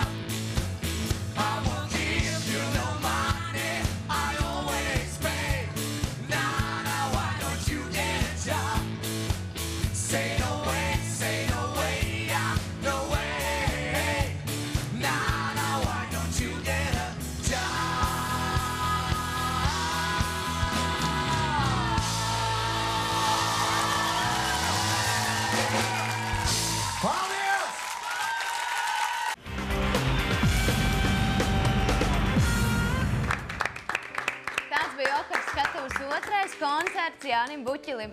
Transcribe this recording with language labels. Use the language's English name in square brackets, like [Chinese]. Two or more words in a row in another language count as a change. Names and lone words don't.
[English] I won't give you no money, I always pay. Now, why don't you get a job? Say no way, yeah, no way. Now, why don't you get a job? [Latvian] Paldies! Tāds bija Okars skatuves otrais koncerts Jānim Buķilim.